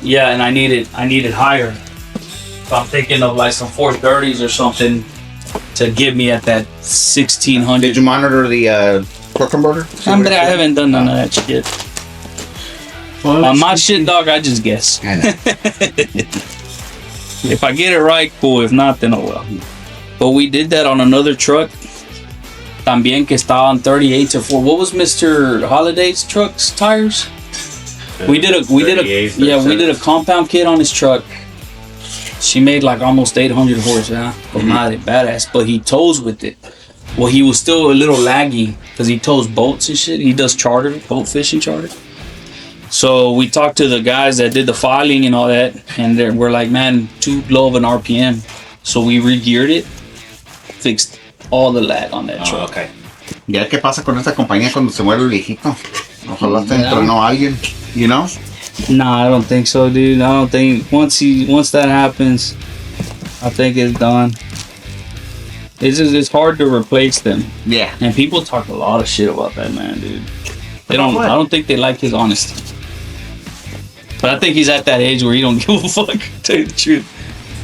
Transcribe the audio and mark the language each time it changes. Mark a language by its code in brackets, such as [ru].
[en] Yeah, and I need it higher. So I'm thinking of like some 430s or something to get me at that 1600. Did you monitor the torque converter? I haven't done none of that shit. On my shit, dog, I just guess. I know. If I get it right, cool. If not, then oh well. But we did that on another truck. [es] También que estaba [en] on 38 or 4. What was Mr. Holiday's truck's tires? We did a compound kit on his truck. She made like almost 800 horse, yeah. Badass. But he tows with it. Well, he was still a little laggy because he tows boats and shit. He does charter, boat fishing charter. So we talked to the guys that did the filing and all that, and we're like, man, too low of an RPM. So we re-geared it, fixed all the lag on that truck. Okay. [es] Ya qué pasa con esta compañía cuando se muere el viejito. Ojalá se entrenó a alguien, [en] you know? Nah, I don't think so, dude. I don't think once that happens, I think it's done. It's hard to replace them. Yeah. And people talk a lot of shit about that man, dude. I don't think they like his honesty. But I think he's at that age where he don't give a fuck, to tell you the truth.